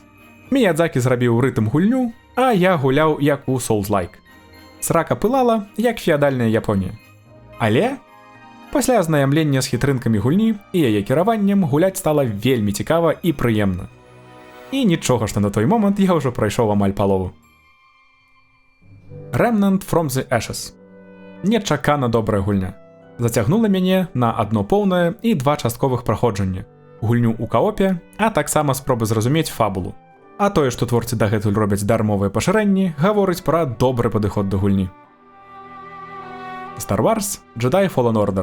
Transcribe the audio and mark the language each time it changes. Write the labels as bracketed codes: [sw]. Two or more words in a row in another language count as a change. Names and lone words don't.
[be] Міядзакі зрабіў рытм гульню, а я гуляў як у Souls-like. Срака пылала, як феадальная Японія. Але пасля азнаямлення з хітрынкамі гульні і яе кіраваннем гуляць стала вельмі цікава і прыемна. І нічога, што на той момант я ўжо прайшоў амаль палову. Remnant from the Ashes. Нечакана добрая гульня. Зацягнула мяне на адно поўнае і 2 частковых праходжання. Гульню ў каопе, а таксама спробы зразумець фабулу. А тое, што творцы дагэтуль робяць дармовыя пашырэнні, гаворыць пра добры падыход да гульні. Star Wars Jedi Fallen Order.